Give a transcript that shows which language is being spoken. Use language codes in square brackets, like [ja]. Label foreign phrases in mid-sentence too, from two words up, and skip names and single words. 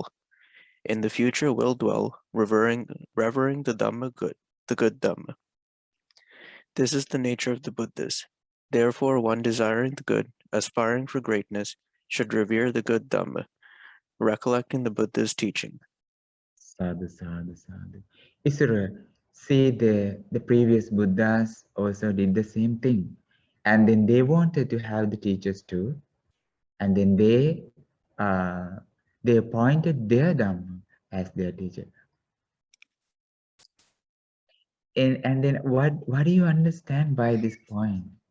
[en] In the future will dwell, revering the Dhamma good, the good Dhamma. This is the nature of the Buddhas. Therefore, one desiring the good, aspiring for greatness, should revere the good Dhamma, recollecting the Buddha's teaching. [pi] Sadhu, sadhu, sadhu. [en] Isura, see the previous Buddhas also did the same thing. And then they wanted to have the teachers too. And then they appointed their Dhamma as their teacher. And then what do you understand by this point?